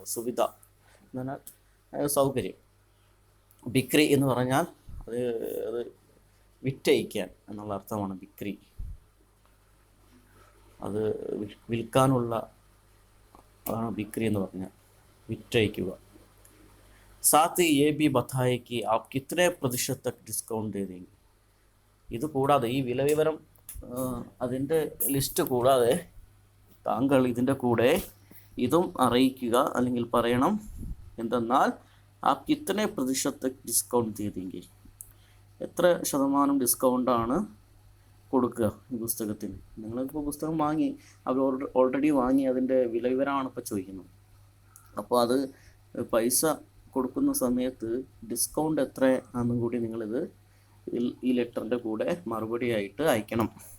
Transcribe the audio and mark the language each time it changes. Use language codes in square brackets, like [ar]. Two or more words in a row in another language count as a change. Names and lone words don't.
[ml] സുവിധ എന്ന് പറഞ്ഞാൽ സൗകര്യം. ബിക്രി എന്ന് പറഞ്ഞാൽ അത് വിറ്റയക്കാൻ എന്നുള്ള അർത്ഥമാണ് ബിക്രി. അത് വിൽക്കാനുള്ള, അതാണ് ബിക്രി എന്ന് പറഞ്ഞാൽ വിറ്റയക്കുക. [hi] സാത്ത് ये भी बताए कि आप कितने प्रतिशत तक डिस्काउंट दे देंगे. [ml] ഇത് കൂടാതെ, ഈ വില വിവരം അതിൻ്റെ ലിസ്റ്റ് കൂടാതെ താങ്കൾ ഇതിൻ്റെ കൂടെ ഇതും അറിയിക്കുക അല്ലെങ്കിൽ പറയണം. [hi] എന്തെന്നാൽ आप कितने प्रतिशत तक डिस्काउंट दे देंगे. [ml] എത്ര ശതമാനം ഡിസ്കൗണ്ടാണ് കൊടുക്കുക ഈ പുസ്തകത്തിന്. നിങ്ങളിപ്പോൾ പുസ്തകം വാങ്ങി, അവർ ഓൾറെഡി വാങ്ങി, അതിൻ്റെ വില വിവരമാണ് ഇപ്പോൾ ചോദിക്കുന്നത്. അപ്പോൾ അത് പൈസ കൊടുക്കുന്ന സമയത്ത് ഡിസ്കൗണ്ട് എത്ര ആണെന്നും കൂടി നിങ്ങളിത് ഈ ലെറ്ററിൻ്റെ കൂടെ മറുപടിയായിട്ട് അയക്കണം.